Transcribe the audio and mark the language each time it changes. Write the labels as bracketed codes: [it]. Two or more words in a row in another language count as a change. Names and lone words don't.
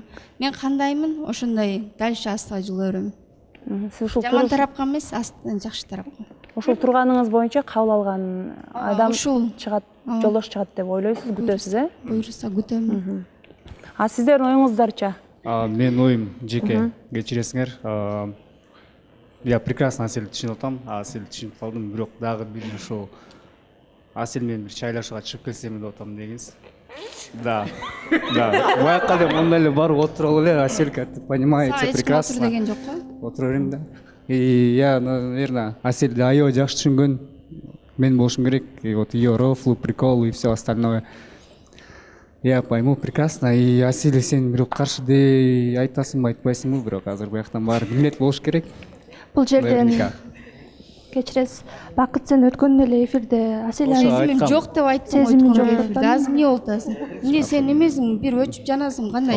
[ky] Мен кандаймын, ошондой дальше астыга жыла берем. Жаман тарапка эмес, астынан жакшы тарапка. Ошол турганыңыз боюнча кабыл алган адам чыгат, жолдош чыгат деп ойлойсуз, күтөсүз, Буюрса күтөм. А сиздердин оюңуздарча? Менин оюм жеке, кечиресиңер. [ru] Я прекрасно [ky] Аселди түшүнүп атам, Аселди түшүнүп калдым, бирок дагы бир ошол Асел менен бир чайлашууга чыгып келсем деп атам дегенсиз. Да. Буяка эле мондай эле барып отуралы эле, Аселка, [ru] ты понимаете, прекрасно. [ky] Отур деген жок го? Отура берем да. [ru] Я, наверное, [ky] Аселди аябай жакшы түшүнгөн. Мен болушум керек. [ru] И вот ее рофлы, приколы и все остальное. Я пойму прекрасно. [ky] И Асель, сен бирок каршы дей айтасыңбы, айтпайсыңбы, бирок азыр буяктан баары билет болуш керек. Бул жерден кечиресиз, Бакыт, сен өткөн эле эфирде Асель сезимим жок деп айттым. Сезимим жок деп азыр эмне болуп атасың? Эмне сен эмесиң, бир өчүп жанасың, кандай?